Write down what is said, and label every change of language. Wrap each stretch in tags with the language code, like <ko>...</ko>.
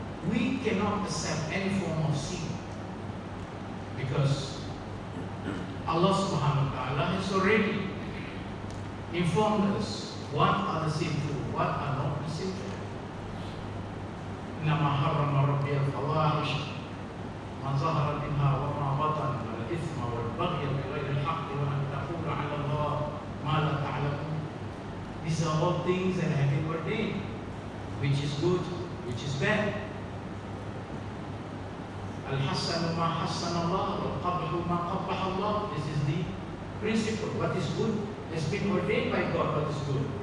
<en>We cannot accept any form of sin because Allah subhanahu wa ta'ala has already informed us what are the sinful, what are not the sinful.</en> <ar>إنما حرم ربي الفواحش ما ظهر منها وما بطن والإثم والبغي بغير الحق وأن تقول على الله ما لا تعلمون.</ar> <en>These are all things that have been ordained, which is good, which is bad.</en> <ar>Al-Hassan ma Hassan Allah, wal-Qabhu ma Qabbaha Allah.</ar> <en>This is the principle. What is good has been ordained by God, what is good.</en>